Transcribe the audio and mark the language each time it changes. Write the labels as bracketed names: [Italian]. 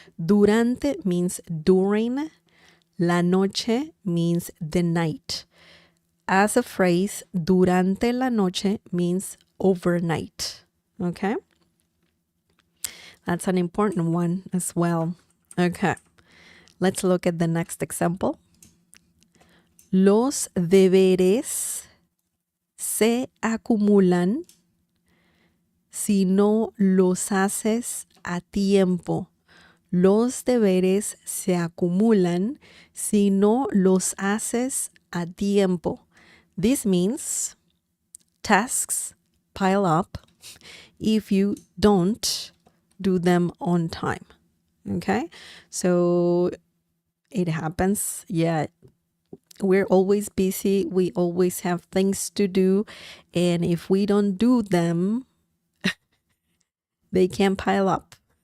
[English] Durante means during. La noche means the night. As a phrase, durante la noche means overnight. Okay? That's an important one as well. Okay. Let's look at the next example. [Spanish] Los deberes se acumulan si no los haces a tiempo. Los deberes se acumulan si no los haces a tiempo. [English] This means tasks pile up if you don't do them on time. Okay? So it happens. Yeah. We're always busy. We always have things to do. And if we don't do them, they can pile up.